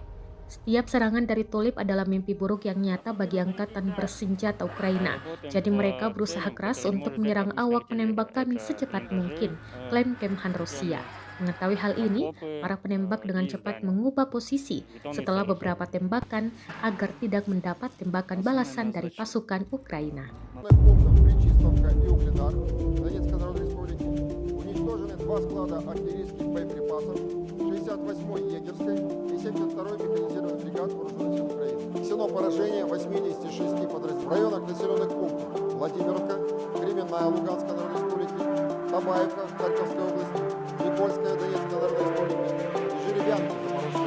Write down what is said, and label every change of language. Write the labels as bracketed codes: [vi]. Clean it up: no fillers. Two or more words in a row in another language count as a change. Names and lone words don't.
[id] Setiap serangan dari tulip adalah mimpi buruk yang nyata bagi angkatan bersenjata Ukraina. Jadi mereka berusaha keras untuk menyerang awak penembak kami secepat mungkin, klaim Kemhan Rusia. Mengetahui hal ini, para penembak dengan cepat mengubah posisi setelah beberapa tembakan agar tidak mendapat tembakan balasan dari pasukan Ukraina. [ru] Причистовка и Угледар Донецкой Народной Республики. Уничтожены 2 склада артиллерийских боеприпасов 68-й егерской и 72-й механизированной бригад Вооруженных сил Украины. Нанесено поражение 86 подразделений в районах населенных пунктов Владимировка, Кременная Луганской Народной Республики, Табаевка Харьковской области, Никольская Донецкой Народной Республики и Жеребянка